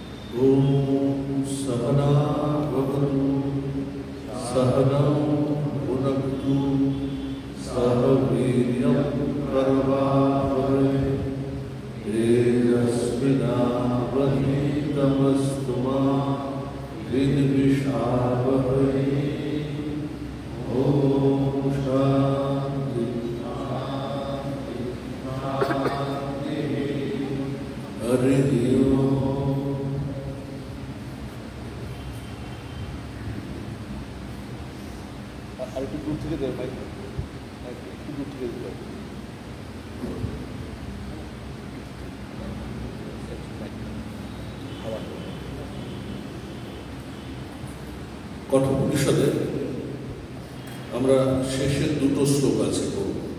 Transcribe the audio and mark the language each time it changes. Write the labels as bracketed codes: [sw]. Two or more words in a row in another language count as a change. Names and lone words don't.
[sa] ॐ सहना भवतु सहनौ भुनक्तु सह वीर्यं करवावहै तेजस्विनावधीतमस्तु मा विद्विषावहै। ॐ शान्ति शान्ति शान्तिः। हरिः ओम्। [bn] আর একটু দূর থেকে দেবে ভাই, একটু দূর থেকে দেবে। কঠোপনিষদে আমরা শেষের দুটো শ্লোক আছে পড়ব।